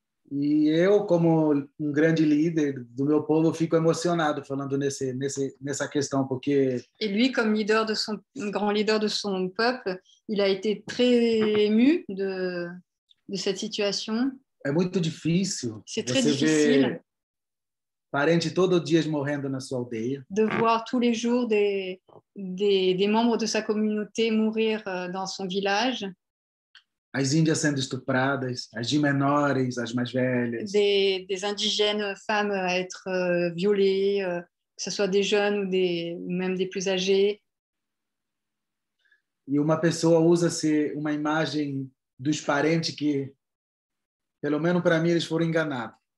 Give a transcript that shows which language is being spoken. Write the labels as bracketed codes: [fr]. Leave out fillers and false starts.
[pt] E eu, como grande líder do meu povo, fico emocionado falando nessa questão, porque... [fr] Et lui, comme grand leader de son peuple, il a été très ému de cette situation. [pt] É muito difícil. [fr] C'est très difficile. [pt] Parente todo dia morrendo na sua aldeia. [fr] De voir tous les jours des membres de sa communauté mourir dans son village. [pt] as índias sendo estupradas, as de menores, as mais velhas. [fr] des indigènes femmes à être violées, que ce soit des jeunes ou même des plus âgés. [pt] E uma pessoa usa-se uma imagem dos parentes que, pelo menos para mim, eles foram enganados.